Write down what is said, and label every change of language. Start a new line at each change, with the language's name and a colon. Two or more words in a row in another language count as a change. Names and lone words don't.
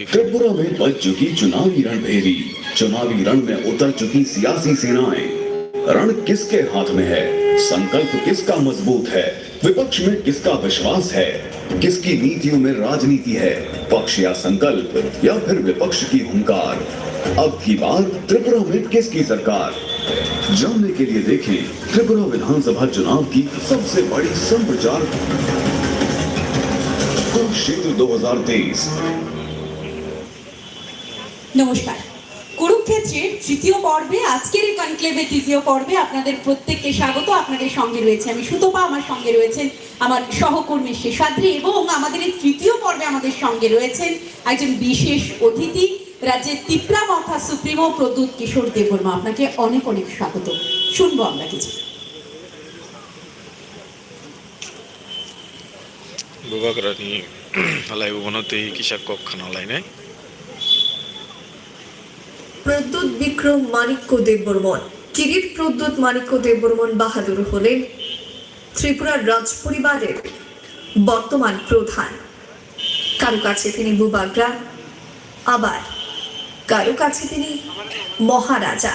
Hindi: त्रिपुरा में बज चुकी चुनावी रणभेरी, चुनावी रण में उतर चुकी सियासी सेनाएं। रण किसके हाथ में है? संकल्प किसका मजबूत है? विपक्ष में किसका विश्वास है? किसकी नीतियों में राजनीति है? पक्ष या संकल्प या फिर विपक्ष की हुंकार? अब की बार त्रिपुरा में किसकी सरकार? जानने के लिए देखें त्रिपुरा विधानसभा चुनाव की सबसे बड़ी संप्रचार कुरुक्षेत्र 2023।
Bangla: নমস্কার। কুরুক্ষেত্রের তৃতীয় পর্বে আজকের এই কনক্লেভের তৃতীয় পর্বে আপনাদের প্রত্যেককে স্বাগত। আপনাদের সঙ্গে রয়েছে আমি সুতপা, আমার সঙ্গে রয়েছেন আমার সহকর্মী শেষাদ্রি এবং আমাদের এই তৃতীয় পর্বে আমাদের সঙ্গে রয়েছেন একজন বিশেষ অতিথি, রাজ্যের তিপ্রা মথা সুপ্রিমো প্রদ্যুৎ কিশোর দেববর্মা। আপনাকে অনেক অনেক স্বাগত। শুনবো আমরা কিছু।
Kok Borok: बुबाग्रानि लाइभआवनो दै किसा कक खानालायनाय
Bangla: প্রদ্যুৎ বিক্রম মাণিক্য দেববর্মন। কিরিট প্রদ্যুৎ মাণিক্য দেববর্মন বাহাদুর হলেন ত্রিপুরার রাজ পরিবারের বর্তমান প্রধান। কারো কাছে তিনি বুবাগ্রা, আবার কারো কাছে তিনি মহারাজা।